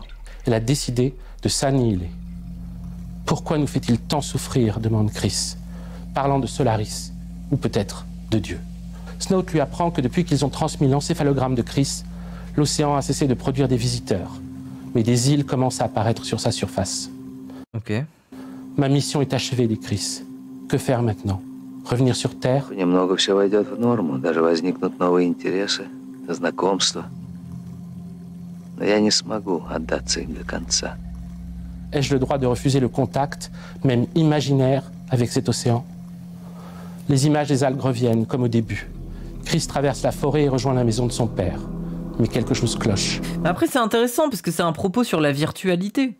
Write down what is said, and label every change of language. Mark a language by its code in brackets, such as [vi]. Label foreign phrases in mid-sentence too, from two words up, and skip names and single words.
[fr] Elle a décidé de s'annihiler. Pourquoi nous fait-il tant souffrir, demande Chris, parlant de Solaris, ou peut-être de Dieu. Snout lui apprend que depuis qu'ils ont transmis l'encéphalogramme de Chris, l'océan a cessé de produire des visiteurs, mais des îles commencent à apparaître sur sa surface. [en] Ok. [fr] Ma mission est achevée, dit Chris. Que faire maintenant? Revenir sur Terre? [ru] Немного все войдет в норму, даже возникнут новые интересы, знакомства. Но я не смогу отдаться им до конца. [fr] Ai-je le droit de refuser le contact, même imaginaire, avec cet océan? Les images des algues reviennent, comme au début. Chris traverse la forêt et rejoint la maison de son père. Mais quelque chose cloche. Après, c'est intéressant parce que c'est un propos sur la virtualité.